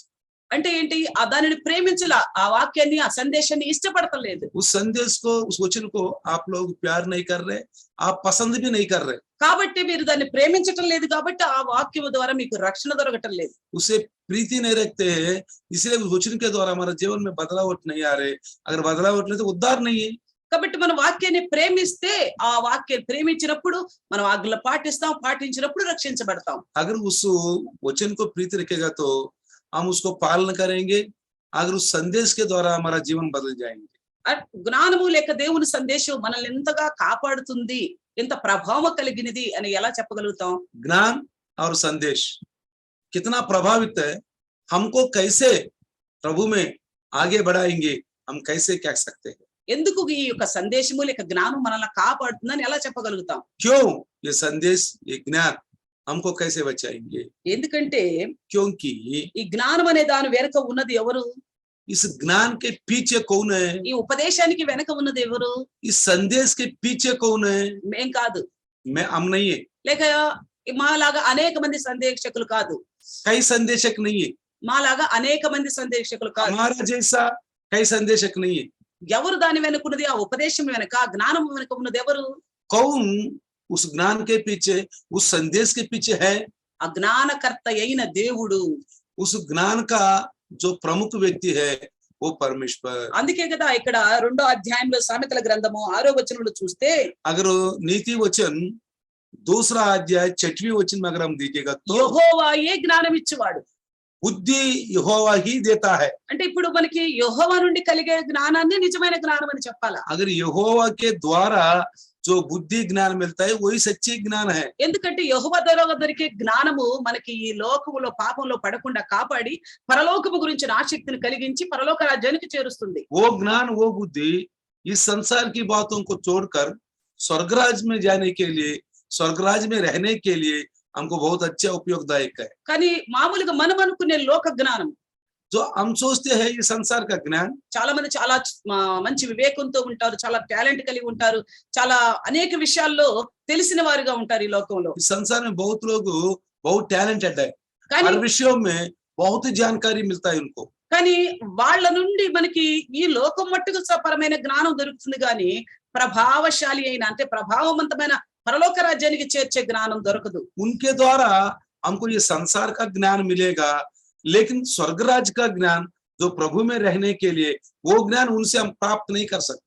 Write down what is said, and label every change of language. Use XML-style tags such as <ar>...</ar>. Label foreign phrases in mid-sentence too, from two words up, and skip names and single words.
<te>అంటే ఏంటి? ఆ దానిని ప్రేమించలా, ఆ వాక్యాన్ని ఆ సందేశాన్ని ఇష్టపడతలేదు.</te> <hi>उस संदेश को, उस वचन को आप लोग प्यार नहीं कर रहे, आप पसंद भी नहीं कर रहे।</hi> <te>కాబట్టి మీరు దాన్ని ప్రేమించటం లేదు కాబట్టి ఆ వాక్యం ద్వారా మీకు రక్షణ దొరకటం లేదు.</te> <hi>उसे प्रीति नहीं रखते हैं, इसलिए उस वचन के द्वारा हमारे जीवन में बदलावट नहीं आ रहे। अगर बदलावट नहीं तो उद्धार नहीं है।</hi> <te>కాబట్టి మనం వాక్యాన్ని ప్రేమిస్తే ఆ వాక్యాన్ని ప్రేమించినప్పుడు మనం ఆజ్ఞలు పాటిస్తాం, పాటించినప్పుడు రక్షించబడతాం.</te> <hi>अगर उस वचन को प्रीति रखेगा तो हम उसको पालन करेंगे। अगर उस संदेश के द्वारा हमारा जीवन बदल जाएंगे।</hi> <te>జ్ఞానము లేక దేవుని సందేశం మనల్ని ఎంతగా కాపాడుతుంది, ఎంత ప్రభావం కలిగినది అని ఎలా చెప్పగలుగుతాం?</te> <hi>ज्ञान और संदेश कितना प्रभावित है, हमको कैसे प्रभु में आगे बढ़ाएंगे, हम कैसे कह सकते हैं?</hi> <te>ఎందుకు ఈ యొక్క సందేశము లేక జ్ఞానం మనల్ని కాపాడుతుందని ఎలా చెప్పగలుగుతాం?</te> <hi>क्यों ये संदेश, ये ज्ञान हमको कैसे बचाएंगे?</hi> <te>ఎందుకంటే</te> <hi>क्योंकि</hi> <te>ఈ జ్ఞానం అనే దాని వెనుక ఉన్నది ఎవరు?</te> <hi>इस ज्ञान के पीछे कौन है?</hi> <te>ఈ ఉపదేశానికి వెనుక ఉన్నది ఎవరు?</te> <hi>इस संदेश के पीछे कौन है?</hi> <te>మేం కాదు,</te> <hi>हम नहीं है।</hi> <te>లేక మాలాగా అనేక మంది సందేశకులు కాదు,</te> <hi>कई संदेशक नहीं है।</hi> <te>మాలాగా అనేక మంది సందేశకులు కాదు.</te> <hi>हमारा जैसा कई संदेशक नहीं है।</hi> <te>ఎవరు దాని వెనుకున్నది? ఆ ఉపదేశం వెనుక, ఆ జ్ఞానం వెనుక ఉన్నది ఎవరు?</te> <hi>कौन उस ज्ञान के पीछे, उस संदेश के पीछे है?</hi> <te>ఆ జ్ఞానకర్త అయిన దేవుడు.</te> <hi>उस ज्ञान का जो प्रमुख व्यक्ति है वो परमेश्वर।</hi> <te>అందుకే కదా ఇక్కడ 2వ అధ్యాయంలో సామెతల గ్రంథము 6వ వచనంలో చూస్తే,</te> <hi>अगर नीति वचन 2रा अध्याय 6वीं वचन में अगर हम देखिएगा तो</hi> <te>యెహోవాయే జ్ఞానం ఇచ్చేవాడు.</te> <hi>बुद्धि यहोवा ही देता है।</hi> <te>అంటే ఇప్పుడు మనకి యెహోవా నుండి కలిగే జ్ఞానాన్ని నిజమైన జ్ఞానం అని చెప్పాలా?</te> <hi>अगर यहोवा के द्वारा जो बुद्धि ज्ञान मिलता है वही सच्ची ज्ञान है।</hi> <te>ఎందుకంటే యెహోవా ద్వారా దొరికే జ్ఞానము మనకి ఈ లోకములో పాపంలో పడకుండా కాపాడి పరలోకము గురించిన ఆసక్తిని కలిగించి పరలోక రాజ్యానికి చేరుస్తుంది.</te> <hi>वो ज्ञान, वो बुद्धि इस संसार की बातों को छोड़कर स्वर्गराज में जाने के लिए, स्वर्गराज में रहने के लिए हमको बहुत अच्छा उपयोगदायक है।</hi> <te>కానీ మామూలుగా మనం అనుకునే లోక జ్ఞానం,</te> <hi>जो हम सोचते हैं ये संसार का ज्ञान,</hi> <te>చాలా మంది చాలా మంచి వివేకంతో ఉంటారు, చాలా టాలెంట్ కలిగి ఉంటారు, చాలా అనేక విషయాల్లో తెలిసిన వారుగా ఉంటారు ఈ లోకంలో.</te> <hi>इस संसार में बहुत लोग बहुत टैलेंटेड है,</hi> <te>కానీ</te> <hi>हर विषयों में बहुत जानकारी मिलता है उनको।</hi> <te>కానీ వాళ్ళ నుండి మనకి ఈ లోకం మట్టుకు పరమైన జ్ఞానం దొరుకుతుంది, కానీ ప్రభావశాలి అయిన అంటే ప్రభావవంతమైన పరలోక రాజ్యానికి చేర్చే జ్ఞానం దొరకదు.</te> <hi>उनके द्वारा हमको ये संसार का ज्ञान मिलेगा, लेकिन स्वर्गराज का ज्ञान जो प्रभु में रहने के लिए, वो ज्ञान उनसे हम प्राप्त नहीं कर सकते।</hi>